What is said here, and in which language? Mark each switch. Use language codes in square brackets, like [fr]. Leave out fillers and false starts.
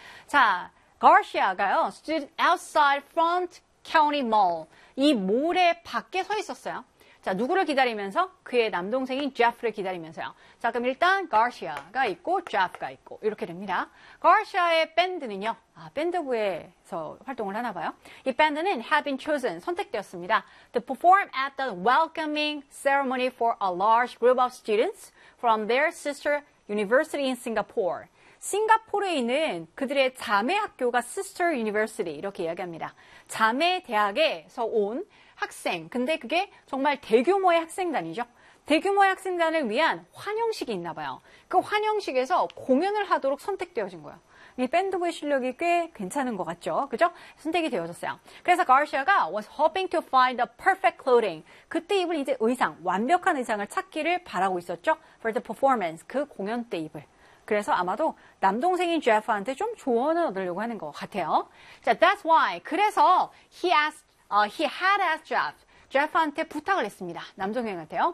[en] 자, Garcia가요. Stood outside front county mall. [ko] 이 몰의 밖에 서 있었어요. 자, 누구를 기다리면서? 그의 남동생인 Jeff를 기다리면서요. 자, 그럼 일단 Garcia가 있고 Jeff가 있고 이렇게 됩니다. Garcia의 밴드는요. 아, 밴드부에서 활동을 하나 봐요. 이 밴드는 [en] have been chosen, [ko] 선택되었습니다. [en] To perform at the welcoming ceremony for a large group of students from their sister university in Singapore. [ko] 싱가포르에 있는 그들의 자매 학교가 sister university 이렇게 이야기합니다. 자매 대학에서 온 학생. 근데 그게 정말 대규모의 학생단이죠. 대규모의 학생단을 위한 환영식이 있나 봐요. 그 환영식에서 공연을 하도록 선택되어진 거예요. 이 밴드부의 실력이 꽤 괜찮은 것 같죠? 그죠? 선택이 되어졌어요. 그래서 가르시아가 [en] was hoping to find the perfect clothing. [ko] 그때 입을 이제 의상, 완벽한 의상을 찾기를 바라고 있었죠? [en] For the performance, [ko] 그 공연 때 입을. 그래서 아마도 남동생인 제프한테 좀 조언을 얻으려고 하는 것 같아요. 자, [en] that's why. [ko] 그래서 [en] he had asked [ko] Jeff한테 부탁을 했습니다. 남동생한테요.